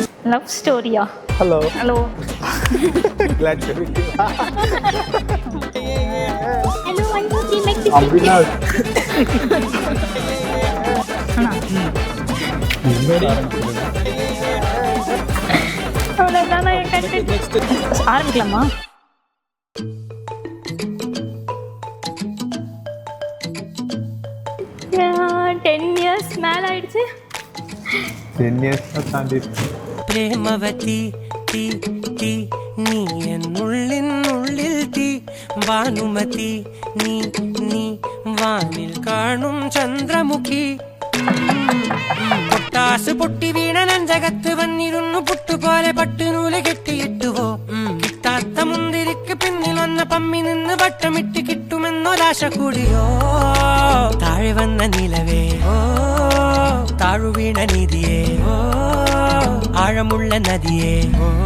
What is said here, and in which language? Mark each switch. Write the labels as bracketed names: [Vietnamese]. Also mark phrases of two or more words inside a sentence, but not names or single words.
[Tamil] லவ் ஸ்டோரியா? ஹலோ ஹலோ [English] Glad to meet you. Hello I want to make this [Tamil] அப்படினா அவ்வளோதானா என் கண்டென்ட். ஆரம்பிக்கலாமா? [English] ten years [Tamil] மேலே ஆயிடுச்சு. 10 years தாண்டி பிரேமவதி தீ தீ நீ என் உள்ளில் தீ வானுமதி நீ நீ வானில் காணும் சந்திரமுகி [Malayalam] പൊട്ടാസ് പൊട്ടി വീണ നഞ്ചകത്ത് വന്നിരുന്നു പുട്ടുപോലെ പട്ടുനൂല് കെട്ടിയിട്ടുവോ കിട്ടാത്ത മുന്തിരിക്ക് പിന്നിൽ വന്ന പമ്മി നിന്ന് വട്ടമിട്ട് കിട്ടുമെന്നൊരാശ കൂടിയോ താഴെ വന്ന നിലവേ ഓ താഴു വീണ നിധിയേ ഓ ആഴമുള്ള നദിയേ ഓ